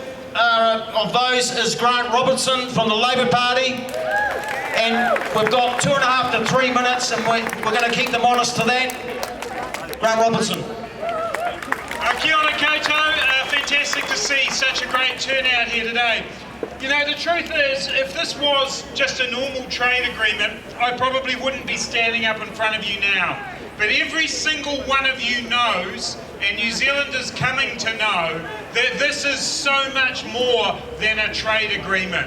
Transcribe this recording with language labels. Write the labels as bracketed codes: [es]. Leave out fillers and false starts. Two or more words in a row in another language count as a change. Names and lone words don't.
[en] of those is Grant Robertson from the Labour Party. And we've got 2.5 to 3 minutes, and we're going to keep them honest to that. Grant Robertson. [mi] Kia ora koutou, [en] fantastic to see such a great turnout here today. You know, the truth is, if this was just a normal trade agreement, I probably wouldn't be standing up in front of you now. But every single one of you knows, and New Zealanders coming to know, that this is so much more than a trade agreement.